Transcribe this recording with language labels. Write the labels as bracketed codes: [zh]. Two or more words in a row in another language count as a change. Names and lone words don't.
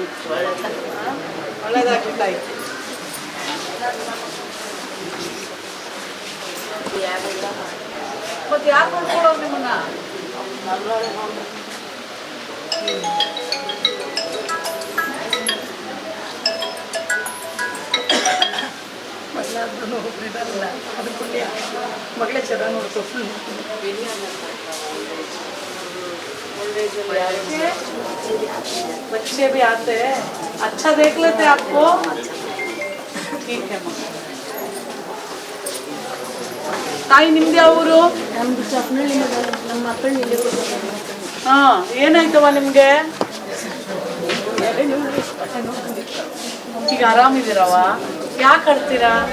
[kn] ಒಳ್ಳೇದಾಗ್ಲಿ ತಾಯಿ. ಮತ್ತೆ ಯಾರು ನೋಡ್ಕೊಳ್ಳೋರು ನಿಮ್ಮನ್ನ? ಅದು ಪುಣ್ಯ. ಮಗಳೇ ಚೆನ್ನಾಗಿ ನೋಡ್ಕೊ. [hi] बच्चे भी आते हैं, अच्छा देख लेते हैं आपको. ठीक है माँ. [kn] ತಾಯಿ ನಿಮ್ದು ಯಾವ ಊರು? ನಮ್ದು ಚಪ್ನಳ್ಳಿ ನಮ್ಮ ಮಕ್ಕಳು ಇಲ್ಲಿ. ಹಾಂ, ಏನಾಯ್ತವ ನಿಮಗೆ? ಈಗ ಆರಾಮಿದ್ದೀರವ? ಯಾಕೆ ಆಡ್ತೀರಾ?